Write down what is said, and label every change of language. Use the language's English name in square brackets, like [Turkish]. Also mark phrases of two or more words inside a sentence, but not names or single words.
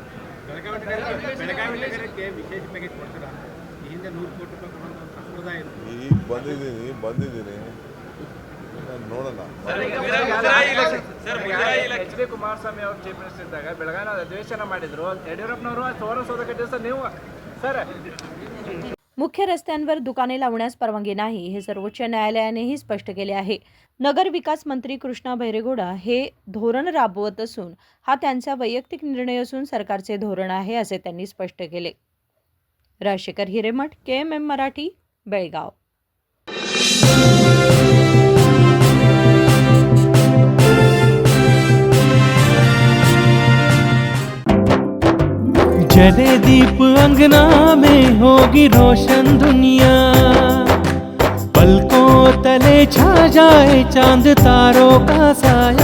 [Kannada] ಈಗ ಬಂದಿದ್ದೀನಿ ನೋಡೋಣ. ಎಚ್ ಡಿ ಕುಮಾರಸ್ವಾಮಿ ಅವರು [English] chief minister [Kannada] ಇದ್ದಾಗ ಬೆಳಗಾವಿ ಅಧಿವೇಶನ ಮಾಡಿದ್ರು. ಯಡಿಯೂರಪ್ಪನವರು ಸುವರ್ಣಸೌಧ ಕಟ್ಟಿದ್ರು ನೀವು सर. [Marathi] मुख्य रस्त्यांवर दुकाने लावण्यास परवानगी नाही हे सर्वोच्च न्यायालयानेही स्पष्ट केले आहे. नगर विकास मंत्री कृष्णा बैरेगौडा हे धोरण राबवत असून हा त्यांचा वैयक्तिक निर्णय असून सरकारचे धोरण आहे असे त्यांनी स्पष्ट केले. राजशेखर हिरेमठ, KMM मराठी, बेळगाव. [Hindi] जले दीप अंगना में होगी रोशन दुनिया, पलकों तले छा जाए चांद तारों का साया,